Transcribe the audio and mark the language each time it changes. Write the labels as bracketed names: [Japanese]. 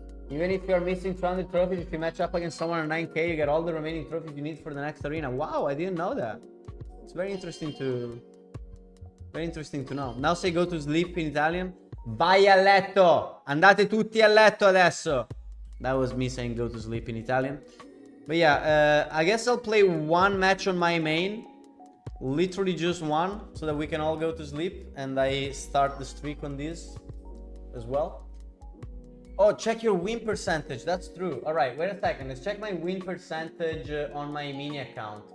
[English] Even if you're missing 200 trophies, if you match up against someone on 9k, you get all the remaining trophies you need for the next arena. Wow, I didn't know that. It's very interesting to know. Now say go to sleep in Italian. [Italian] Vai a letto! Andate tutti a letto adesso! [English] That was me saying go to sleep in Italian. But yeah, I guess I'll play one match on my main. Literally just one, so that we can all go to sleep. And I start the streak on this as well. Oh, check your win percentage. That's true. All right, wait a second. Let's check my win percentage on my mini account.